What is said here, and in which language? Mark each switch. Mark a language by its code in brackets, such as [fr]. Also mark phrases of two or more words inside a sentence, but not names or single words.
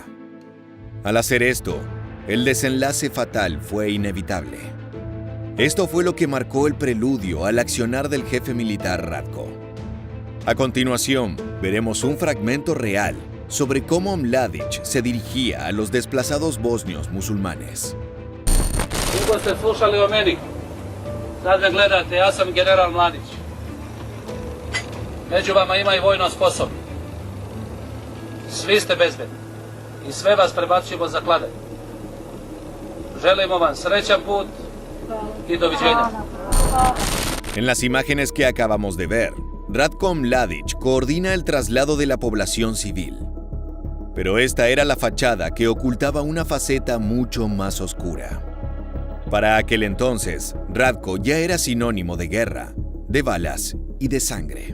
[es] Al hacer esto, el desenlace fatal fue inevitable. Esto fue lo que marcó el preludio al accionar del jefe militar Ratko. A continuación, veremos un fragmento real sobre cómo Mladić se dirigía a los desplazados bosnios musulmanes. [sr] Dugo ste slušali o meni. Sad me gledate, ja sam general Mladić. Među vama ima i vojno sposobni. Svi ste bezbedni i sve vas prebacujemo za Kladanj. Želimo vam srećan put y doviđenja. [es] En las imágenes que acabamos de ver, Ratko Mladić coordina el traslado de la población civil. Pero esta era la fachada que ocultaba una faceta mucho más oscura. Para aquel entonces, Ratko ya era sinónimo de guerra, de balas y de sangre.